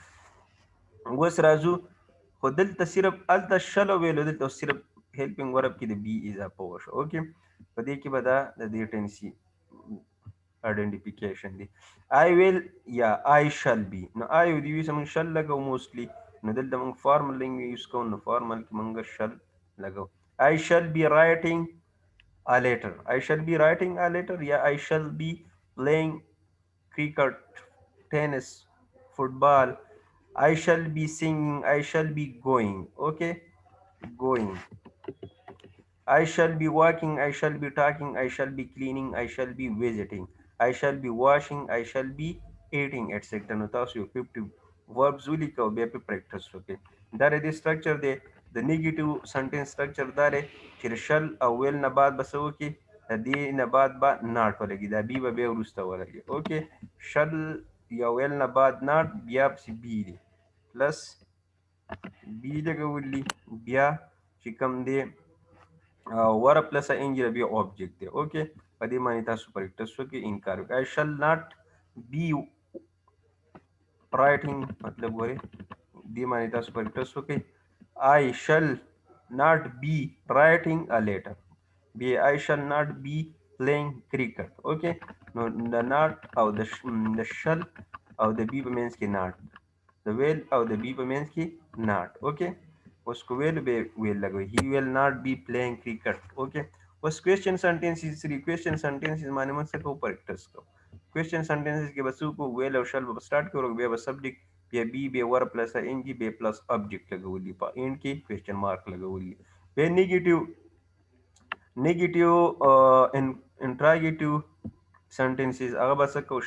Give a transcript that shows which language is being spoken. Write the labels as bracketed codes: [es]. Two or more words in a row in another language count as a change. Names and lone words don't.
[ps] اوس راځو، خو دلته صرف هلته شل ویلو، دلته صرف [en] helping verb [ps] کې د بی اضافه وشو. اوکې، په دې کې به دا د دې [en] tense identification [ps] دی. [en] I will or I shall be. [ps] نو آی دی وي موږ شل لګو موستلی، نو دلته موږ [en] formal language [ps] یوز کوو، نو فارمل کې موږ شل لګو. [en] I shall be writing a letter. I shall be writing a letter. Yeah, I shall be playing cricket, tennis, football. I shall be singing. I shall be going. Okay, going. I shall be walking. I shall be talking. I shall be cleaning. I shall be visiting. I shall be washing. I shall be eating, etc. [ps] نو تاسو یو 50 verbs ولیکو، بیا په پریکټس وکړئ. دا د سټرکچر دی. د [en] negative sentence structure [ps] دا دی چې شل او ویل نه بعد به څه وکړي؟ د دې نه بعد به ناټ ولګي، دا بي به بیا وروسته ولګي. اوکې، شل یا ویل نه بعد ناټ، بیا پسې بي دی، [en] plus be [ps] لګولي، بیا چې کوم دی [en] verb plus ing [ps] بیا آبجیکټ دی. اوکې، په دې باندې تاسو پریکټس وکړئ. انکار وکړئ. [en] I shall not be writing [ps] مطلب ګورئ، دې باندې تاسو پریکټس وکړئ. [en] I shall not be writing a letter. بیا I shall not be playing cricket. [ps] اوکې، نو د ناټ او د شل او د بي په منځ کې ناټ، د ویل او د بي په منځ کې ناټ. اوکې، اوس کو ویل به ویل لګوي. [en] He will not be playing cricket. [ps] اوکې، اوس [en] question sentences [ps] 3 [en] question sentences [ps] باندې موږ څه کوو؟ پریکټس کوو. [en] question sentences [ps] کې به څه وکړو؟ ویل او شل به سټارټ کوو، بیا به سبجیکټ، بیا بي، بیا [en] verb plus ing, [ps] بیا [en] plus object [ps] لګولي، په اینډ کې [en] question mark [ps] لګولي. بیا [en] negative interrogative sentences [ps] هغه به څه کوو؟